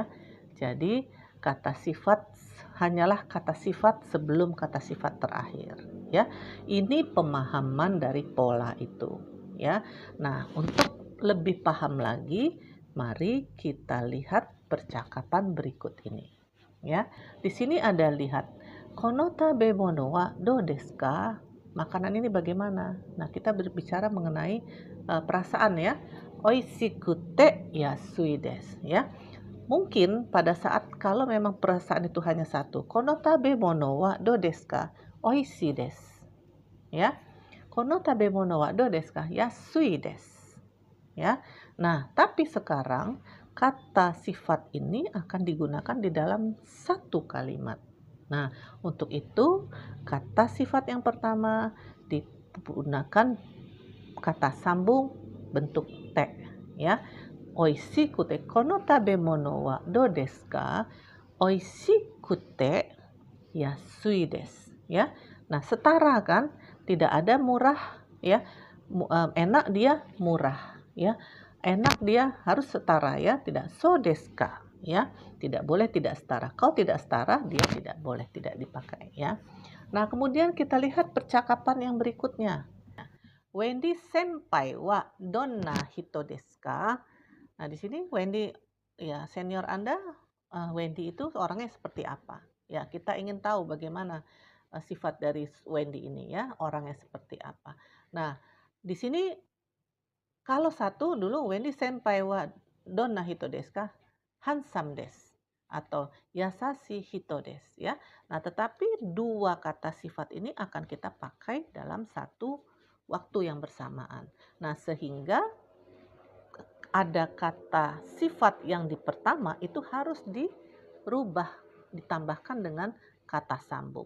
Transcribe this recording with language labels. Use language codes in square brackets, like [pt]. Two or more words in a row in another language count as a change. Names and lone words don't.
[id] Jadi kata sifat hanyalah kata sifat sebelum kata sifat terakhir, ya. Ini pemahaman dari pola itu, ya. Nah, untuk lebih paham lagi, mari kita lihat percakapan berikut ini. Ya, di sini ada lihat [ja] この食べ物はどうですか? [id] Makanan ini bagaimana? Nah, kita berbicara mengenai perasaan ya. [ja] おいしくて安いです ya. [id] Mungkin pada saat kalau memang perasaan itu hanya satu, [ja] この食べ物はどうですか? おいしいです. [id] Ya. [ja] この食べ物はどうですか? 安いです. [id] Ya. Nah, tapi sekarang kata sifat ini akan digunakan di dalam satu kalimat. Nah, untuk itu kata sifat yang pertama digunakan kata sambung bentuk te ya. [ja] おいしくてこの食べ物はどうですか? おいしくて安いです ya. [id] Nah, setara kan? Tidak ada murah ya. Enak dia murah ya. Enak dia harus setara ya, tidak [ja] そうですか [id] ya, tidak boleh tidak setara. Kalau tidak setara dia tidak boleh tidak dipakai ya. Nah, kemudian kita lihat percakapan yang berikutnya. [ja] Wendy先輩はどんな人ですか? [id] Nah, di sini Wendy ya senior Anda, Wendy itu orangnya seperti apa? Ya, kita ingin tahu bagaimana sifat dari Wendy ini ya, orangnya seperti apa. Nah, di sini kalau satu dulu [ja] Wendy先輩はどんな人ですか? ハンサムです atau 優しい人です ya. [id] Nah, tetapi dua kata sifat ini akan kita pakai dalam satu waktu yang bersamaan. Nah, sehingga ada kata sifat yang di pertama itu harus dirubah, ditambahkan dengan kata sambung.